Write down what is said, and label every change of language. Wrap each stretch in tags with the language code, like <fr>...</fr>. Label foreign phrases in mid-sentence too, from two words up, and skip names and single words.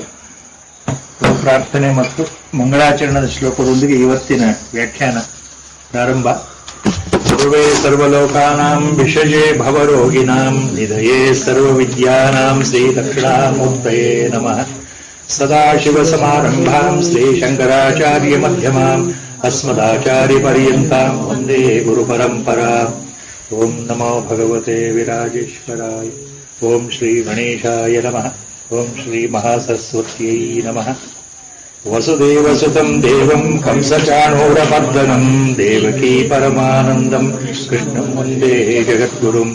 <kn>ಪ್ರಾರ್ಥನೆ ಮತ್ತು ಮಂಗಳಾಚರಣದ ಶ್ಲೋಕದೊಂದಿಗೆ ಇವತ್ತಿನ ವ್ಯಾಖ್ಯಾನ ಪ್ರಾರಂಭ.</kn> <sa>ಸರ್ವೇ ಸರ್ವಲೋಕಾನಾಂ ವಿಷಜೇ ಭವರೋಗಿಣಾಂ ನಿಧಯೇ ಸರ್ವವಿದ್ಯಾನಾಂ ಶ್ರೀ ದಕ್ಷಿಣಾಮೂರ್ತಯೇ ನಮಃ. ಸದಾಶಿವಸಮಾರಂಭಾಂ ಶ್ರೀ ಶಂಕರಾಚಾರ್ಯ ಮಧ್ಯಮಾಂ ಅಸ್ಮದಾಚಾರ್ಯ ಪರ್ಯಂತಾಂ ವಂದೇ ಗುರುಪರಂಪರಾ. ಓಂ ನಮೋ ಭಗವತೆ ವಿರಾಜೇಶ್ವರಾಯ. ಓಂ ಶ್ರೀ ಗಣೇಶಾಯ ನಮಃ. ಓಂ ಶ್ರೀ ಮಹಾಸರಸ್ವತ್ಯೈ ನಮಃ. ವಸುದೇವಸುತಂ ದೇವಂ ಕಂಸಚಾಣೂರಮರ್ದನಂ ದೇವಕೀ ಪರಮಾನಂದಂ ಕೃಷ್ಣಂ ವಂದೇ ಜಗದ್ಗುರುಂ.</sa>